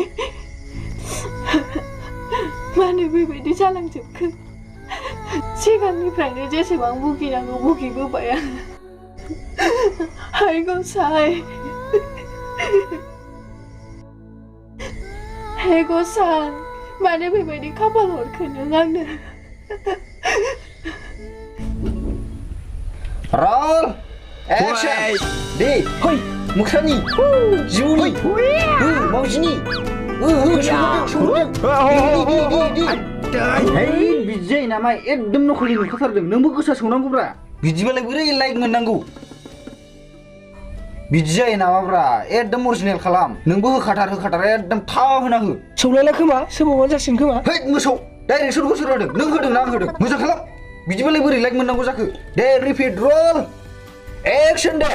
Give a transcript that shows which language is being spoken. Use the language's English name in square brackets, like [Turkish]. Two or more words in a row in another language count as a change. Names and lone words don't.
[Bodo] मानो बेबायदि जालांजोबखो सिगांनिफ्रायनो जेसेबां भुगिनांगौ भुगिबोबाय आं हाय गसाइ हे गसाइ मानो बेबायदि खाफाल हरखो नों आंनो [English] Roll! Action! Đi! Hoi! Muchahary! Juni! Mau sini! Đi! Đi! Đi! Đi! Hey! [Bodo] बिदि जायो नामा एकदम नखलि नुखाथारदों नोंबो गोसा संनांगौब्रा बिदिबालाय बोरै लाइक मोननांगौ बिदि जायो नामाब्रा एकदम अरिजिनेल खालाम नोंबो होखाथार एकदम थाव होना हो सौलायला खोमा सोबावबानो जासिगोन खोमा है मोसौ डाइरेक्ट सोरखौ सोर होदों नों होदों ना आं होदों मोजां खालाम बिदिबालाय बोरै लाइक मोननांगौ जाखो दे रिपिट रल एक्शन दे